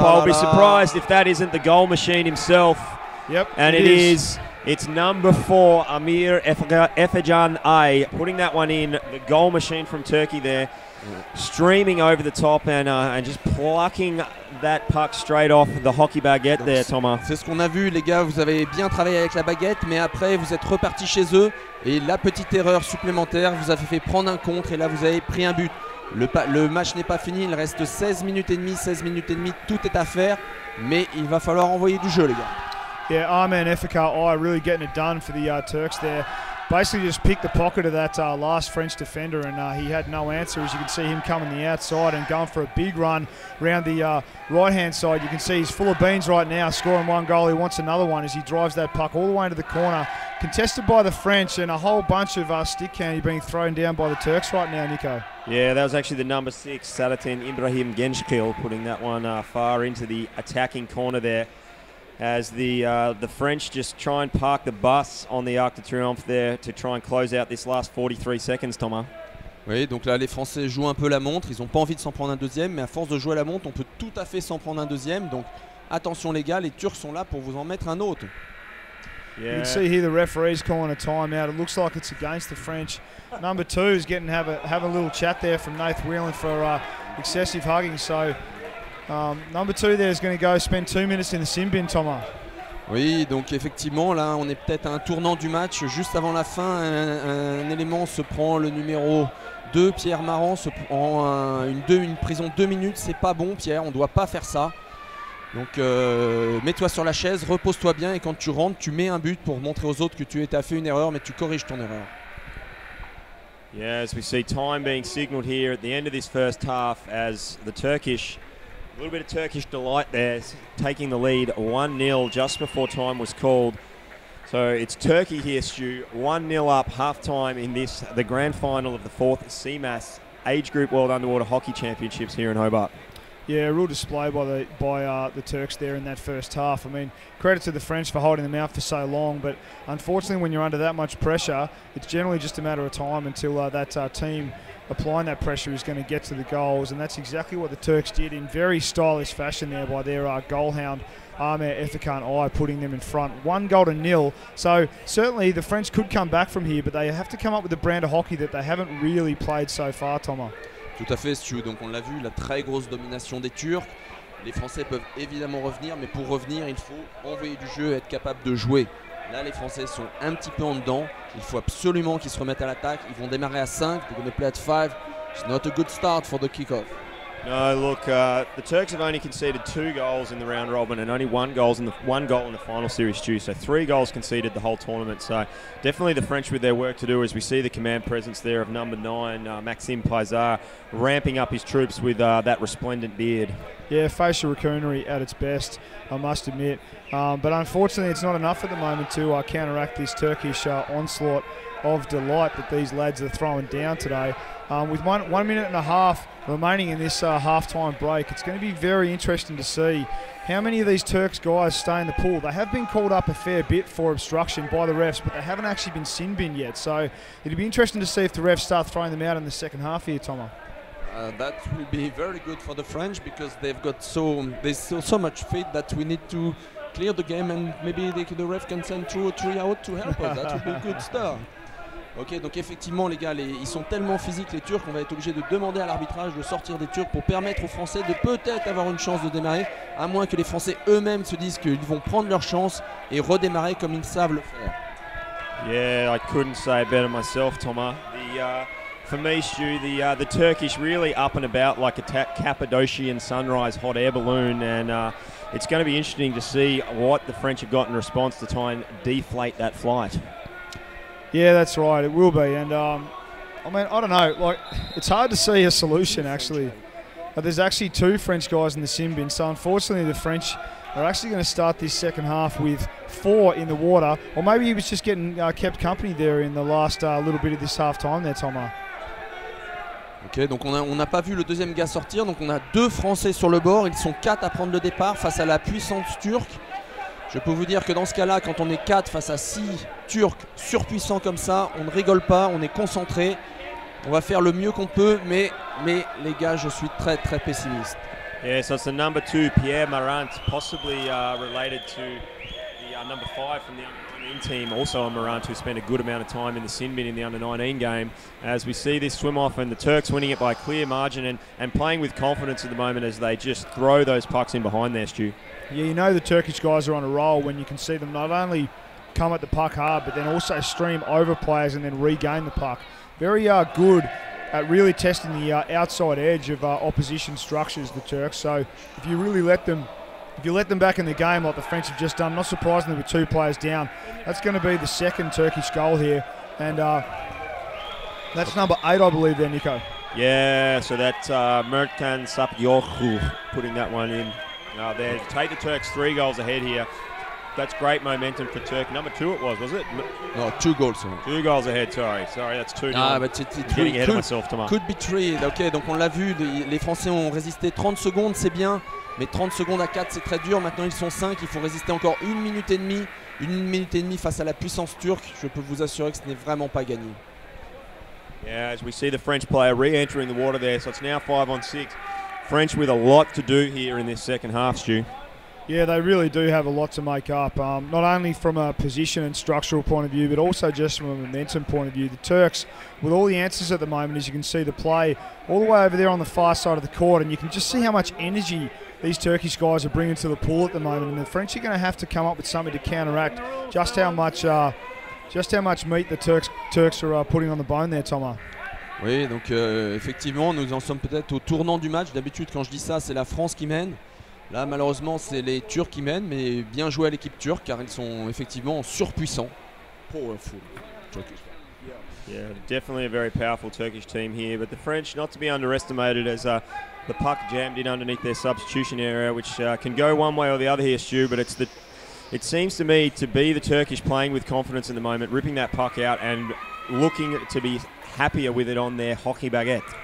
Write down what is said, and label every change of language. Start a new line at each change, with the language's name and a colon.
English: I'll be surprised if that isn't the goal machine himself. Yep, and it is. It's number 4, Amir Efecan Ay, putting that one in. The goal machine from Turkey there, streaming over the top and just plucking that puck straight off the hockey baguette there, Thomas.
French: C'est ce qu'on a vu, les gars. Vous avez bien travaillé avec la baguette, mais après vous êtes repartis chez eux et la petite erreur supplémentaire vous a fait prendre un contre et là vous avez pris un but. Le match n'est pas fini, il reste 16 minutes et demie, tout est à faire, mais il va falloir envoyer du jeu, les gars.
English: Yeah, Arman Efecan really getting it done for the Turks there. Basically just picked the pocket of that last French defender and he had no answer. As you can see him coming the outside and going for a big run around the right-hand side. You can see he's full of beans right now, scoring one goal. He wants another one as he drives that puck all the way into the corner. Contested by the French and a whole bunch of stick candy being thrown down by the Turks right now, Nico. Yeah, that was actually the number 6, Sadatin Ibrahim Gençkil, putting that one far into the attacking corner there. As the French just try and park the bus on the Arc de Triomphe there to try and close out this last 43 seconds, Thomas.
French: Oui, donc là les Français jouent un peu la montre, ils n'ont pas envie de s'en prendre un deuxième, mais à force de jouer la montre, on peut tout à fait s'en prendre un deuxième, donc attention les gars, les Turcs sont là pour vous en mettre un autre.
English: Yeah. You can see here the referee's calling a timeout. It looks like it's against the French. Number 2 is have a little chat there from Nath Whelan for excessive hugging. So number 2 there is going to go spend 2 minutes in the sin bin, Thomas.
French: Oui, donc effectivement, là, on est peut-être à un tournant du match. Juste avant la fin, un élément se prend, le numéro 2, Pierre Marant, se prend une prison 2 minutes. C'est pas bon, Pierre, on ne doit pas faire ça. Donc mets-toi sur la chaise, repose-toi bien et quand tu rentres, tu mets un but pour montrer aux autres que tu as fait une erreur, mais tu corriges ton erreur.
English: Yeah, as we see time being signalled here at the end of this first half as the Turkish, a little bit of Turkish delight there, taking the lead 1-0 just before time was called. So it's Turkey here, Stu, 1-0 up half-time in the grand final of the 4th CMAS Age Group World Underwater Hockey Championships here in Hobart. Yeah, a real display by the Turks there in that first half. I mean, credit to the French for holding them out for so long, but unfortunately when you're under that much pressure, it's generally just a matter of time until that team applying that pressure is going to get to the goals, and that's exactly what the Turks did in very stylish fashion there by their goal hound Ahmet Efekan Ay, putting them in front 1-0. So certainly the French could come back from here, but they have to come up with a brand of hockey that they haven't really played so far, Thomas.
French: Tout à fait, Stu. Donc on l'a vu, la très grosse domination des Turcs. Les Français peuvent évidemment revenir, mais pour revenir, il faut envoyer du jeu et être capable de jouer. Là, les Français sont un petit peu en dedans. Il faut absolument qu'ils se remettent à l'attaque. Ils vont démarrer à 5.
English: They're going to play at 5. It's not a good start for the kickoff. No, look, the Turks have only conceded 2 goals in the round robin and only 1 goal in the final series, Stu. So 3 goals conceded the whole tournament. So definitely the French with their work to do, as we see the command presence there of number 9, Maxime Paisard, ramping up his troops with that resplendent beard. Yeah, facial racoonery at its best, I must admit. But unfortunately, it's not enough at the moment to counteract this Turkish onslaught of delight that these lads are throwing down today. With 1 minute and a half remaining in this half-time break, it's going to be very interesting to see how many of these Turks guys stay in the pool. They have been called up a fair bit for obstruction by the refs, but they haven't actually been sin bin yet. So it'll be interesting to see if the refs start throwing them out in the second half here, Tomo. That will be very good for the French because they've got there's so much faith that we need to clear the game, and maybe the ref can send 2 or 3 out to help us. That would be a good start.
French: Ok, donc effectivement les gars, ils sont tellement physiques les Turcs qu'on va être obligé de demander à l'arbitrage de sortir des Turcs pour permettre aux Français de peut-être avoir une chance de démarrer, à moins que les Français eux-mêmes se disent qu'ils vont prendre leur chance et redémarrer comme ils savent le faire.
English: Yeah, I couldn't say it better myself, Thomas. For me, Stu, the Turkish really up and about like a Cappadocian sunrise hot air balloon, and it's going to be interesting to see what the French have got in response to try and deflate that flight. Yeah, that's right. It will be, and I mean, I don't know. Like, it's hard to see a solution actually. There's actually 2 French guys in the sin bin, so unfortunately the French are actually going to start this second half with 4 in the water, or maybe he was just getting kept company there in the last little bit of this half time there, Thomas.
French: Ok, donc on n'a pas vu le deuxième gars sortir, donc on a 2 Français sur le bord, ils sont 4 à prendre le départ face à la puissance turque. Je peux vous dire que dans ce cas-là, quand on est 4 face à 6 Turcs surpuissants comme ça, on ne rigole pas, on est concentré, on va faire le mieux qu'on peut, mais les gars, je suis très très pessimiste.
English: Yeah, so it's the number 2, Pierre Marant, possibly related to the number 5 from the under-19 team, also a Marant who spent a good amount of time in the sin bin in the under-19 game. As we see this swim off, and the Turks winning it by a clear margin and playing with confidence at the moment as they just throw those pucks in behind there, Stu. Yeah, you know the Turkish guys are on a roll when you can see them not only come at the puck hard, but then also stream over players and then regain the puck. Very good at really testing the outside edge of opposition structures, the Turks. So if you really let them back in the game like the French have just done, not surprisingly with 2 players down, that's going to be the second Turkish goal here. And that's number 8, I believe there, Nico. Yeah, so that's Mertkan Sapyorku putting that one in. There, take the Turks 3 goals ahead here. That's great momentum for Turkey. Number 2 it was it? No, 2 goals. 2 goals ahead, sorry, that's 2. Ah, but getting ahead of myself, Thomas. Could be 3.
French: Ok, donc on l'a vu, les Français ont résisté 30 secondes, c'est bien, mais 30 secondes à 4, c'est très dur. Maintenant ils sont 5, il faut résister encore 1 minute et demie. 1 minute et demie face à la puissance turque. Je peux vous assurer que ce n'est vraiment pas gagné.
English: Yeah, as we see the French player re-entering the water there, so it's now 5-on-6. French with a lot to do here in this second half, Stu. Yeah, they really do have a lot to make up, not only from a position and structural point of view, but also just from a momentum point of view. The Turks, with all the answers at the moment, as you can see the play all the way over there on the far side of the court, and you can just see how much energy these Turkish guys are bringing to the pool at the moment, and the French are going to have to come up with something to counteract just how much meat the Turks are putting on the bone there, Thomas.
French: Oui, donc effectivement, nous en sommes peut-être au tournant du match. D'habitude, quand je dis ça, c'est la France qui mène. Là, malheureusement, c'est les Turcs qui mènent, mais bien joué à l'équipe turque, car ils sont effectivement surpuissants.
English: Powerful Turkish. Yeah, definitely a very powerful Turkish team here, but the French not to be underestimated as the puck jammed in underneath their substitution area, which can go one way or the other here, Stu, but it seems to me to be the Turkish playing with confidence in the moment, ripping that puck out and looking to be happier with it on their hockey baguette.